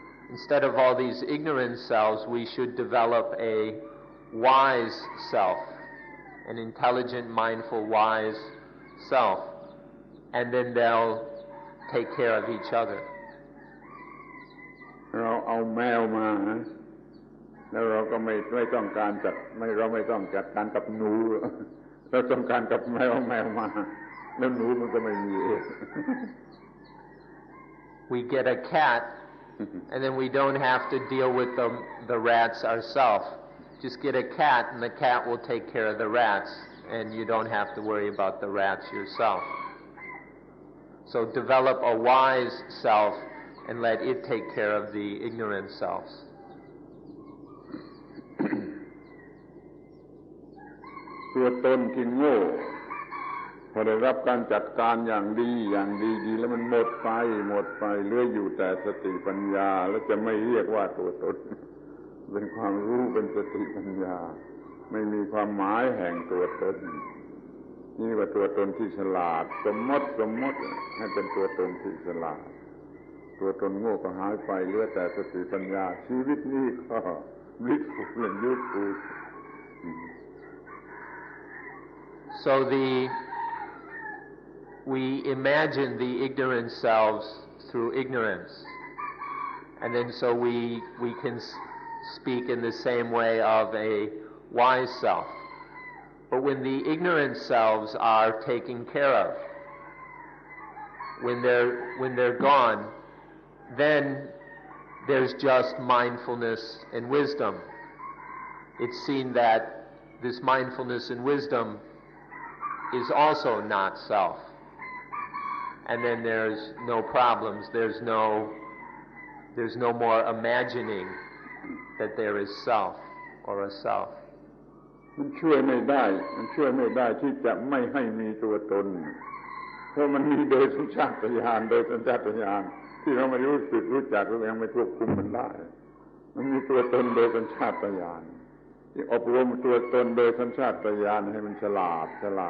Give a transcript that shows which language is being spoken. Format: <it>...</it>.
<en>Instead of all these ignorant selves, we should develop a wise self, an intelligent, mindful, wise self, and then they'll take care of each other.</en> <th>เราเอาแมวมาแล้วเราก็ไม่ต้องการเราไม่ต้องจัดการกับหนู เราต้องการกับแมวมาแล้วหนูมันก็ไม่มีเอง</th> <en>We get a cat and then we don't have to deal with the rats ourselves. Just get a cat and the cat will take care of the rats and you don't have to worry about the rats yourself. So develop a wise self and let it take care of the ignorant selves.</en> <th>ตัวตนที่โง่พอได้รับการจัดการอย่างดีแล้วมันหมดไปเหลืออยู่แต่สติปัญญาแล้วจะไม่เรียกว่าตัวตนเป็นความรู้เป็นสติปัญญาไม่มีความหมายแห่งตัวตนนี่ว่าตัวตนที่ฉลาดสมมติให้เป็นตัวตนที่ฉลาดตัวตนโง่ก็หายไปเหลือแต่สติปัญญาชีวิตนี้ก็</th> <en>blissful and useful. So we imagine the ignorant selves through ignorance, and then so we can speak in the same way of a wise self. But when the ignorant selves are taken care of, when they're gone, then there's just mindfulness and wisdom. It's seen that this mindfulness and wisdom is also not self. And then there's no problems, there's no more imagining that there is self or a self.</en> <th>มันช่วยไม่ได้ที่จะไม่ให้มีตัวตนเพราะมันมีโดยสัญชาตญาณที่เราไม่รู้จักเรายังไม่ควบคุมมันได้มันมีตัวตนโดยสัญชาตญาณที่อบรมตัวตนโดยสัญชาตญาณให้มันฉลาดก</th>